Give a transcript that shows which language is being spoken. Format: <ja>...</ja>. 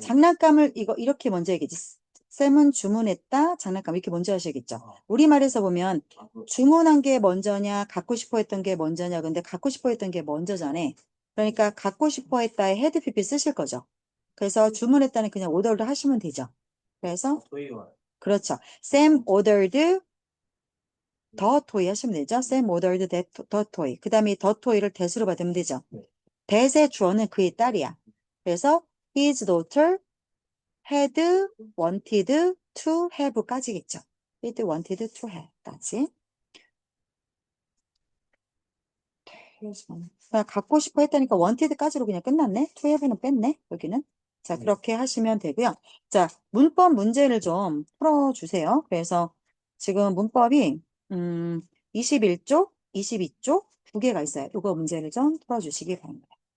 <ko>장난감을 이렇게 먼저 얘기지. 쌤은 주문했다. 장난감 이렇게 먼저 하셔야겠죠. 우리말에서 보면 주문한 게 먼저냐, 갖고 싶어 했던 게 먼저냐. 근데 갖고 싶어 했던 게 먼저잖아. 그러니까 갖고 싶어 했다에 헤드 PP 쓰실 거죠. 그래서 주문했다는 그냥 오더를 하시면 되죠. 그래서 토이와. 그렇죠.</ko> <en>Sam ordered the toy</en> <ko>하시면 되죠.</ko> <en>Sam ordered the toy.</en> <ko>그 다음에 the toy를 that으로 받으면 되죠. 네. that의 주어는 그의 딸이야. 그래서</ko> <en>his daughter had wanted to have까지겠죠. had wanted to have까지.</en> <ko>갖고 싶어 했다니까 wanted까지로 그냥 끝났네.</ko> <en>to have</en> <ko>는 뺐네. 여기는. 자, 네. 그렇게 하시면 되고요. 자, 문법 문제를 좀 풀어주세요. 그래서 지금 문법이 21쪽, 22쪽 두 개가 있어요. 이거 문제를 좀 풀어주시기 바랍니다.</ko>